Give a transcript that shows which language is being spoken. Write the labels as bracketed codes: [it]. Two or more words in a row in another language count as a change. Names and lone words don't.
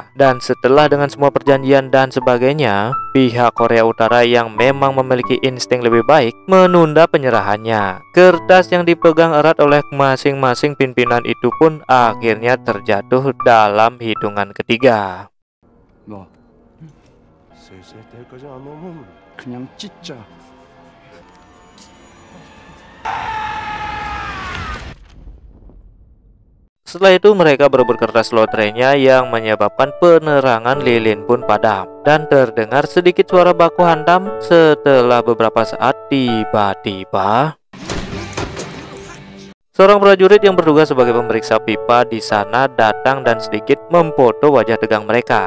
[id] Dan setelah dengan semua perjanjian dan sebagainya, pihak Korea Utara yang memang memiliki insting lebih baik menunda penyerahannya. Kertas yang dipegang erat oleh masing-masing pimpinan itu pun akhirnya terjatuh dalam hitungan ketiga. [ko] 너 슬슬 때까지 안 오면 그냥 찢자. [id] Setelah itu mereka berebut kertas lotrenya yang menyebabkan penerangan lilin pun padam. Dan terdengar sedikit suara baku hantam. Setelah beberapa saat tiba-tiba seorang prajurit yang bertugas sebagai pemeriksa pipa di sana datang dan sedikit memfoto wajah tegang mereka.